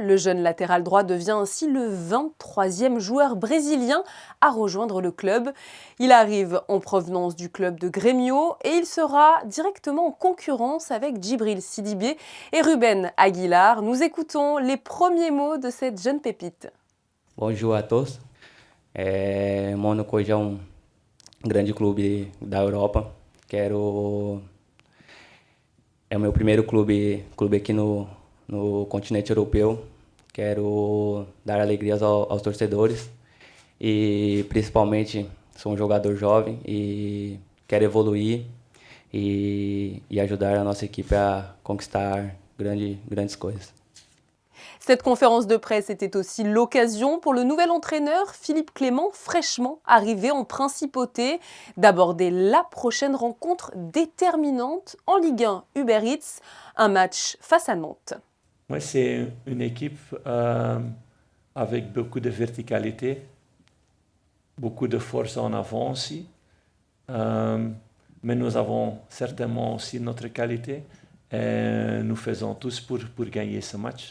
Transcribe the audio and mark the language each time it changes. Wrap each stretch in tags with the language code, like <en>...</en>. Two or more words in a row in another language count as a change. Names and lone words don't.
<fr>Le jeune latéral droit devient ainsi le 23e joueur brésilien à rejoindre le club. Il arrive en provenance du club de Grêmio et il sera directement en concurrence avec Djibril Sidibé et Ruben Aguilar. Nous écoutons les premiers mots de cette jeune pépite. Bonjour à tous.</fr> <pt>Mônaco hoje é grande clube da Europa. É o meu primeiro clube aqui no continente europeu. Quero dar alegrias aos torcedores e principalmente sou jogador jovem e quero evoluir e ajudar a nossa equipe a conquistar grandes coisas.</pt> <fr>Cette conférence de presse était aussi l'occasion pour le nouvel entraîneur Philippe Clément, fraîchement arrivé en principauté, d'aborder la prochaine rencontre déterminante en Ligue 1 Uber Eats, un match face à Nantes. Moi, c'est une équipe avec beaucoup de verticalité, beaucoup de force en avant aussi, mais nous avons certainement aussi notre qualité et nous faisons tous pour gagner ce match.</fr>